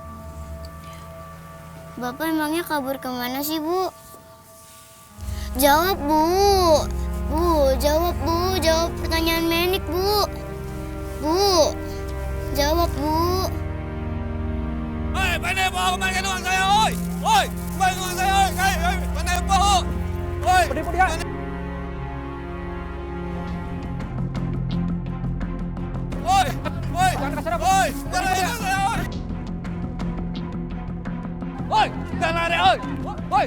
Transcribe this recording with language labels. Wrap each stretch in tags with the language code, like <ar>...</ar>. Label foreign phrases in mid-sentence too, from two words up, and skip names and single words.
<id>Bapak emangnya kabur kemana sih, Bu? Jawab, Bu. Bu, jawab, Bu. Jawab pertanyaan Menik, Bu. Bu, jawab, Bu. Hei, pandai bohong kembalikan uang saya, oi! Oi, kembalikan uang saya, oi! Hei, pandai bohong! Oi! Penipu dia. Oi! Oi! Oi! Jangan lari, oi! Oi! Jangan lari, oi! Oi!</id>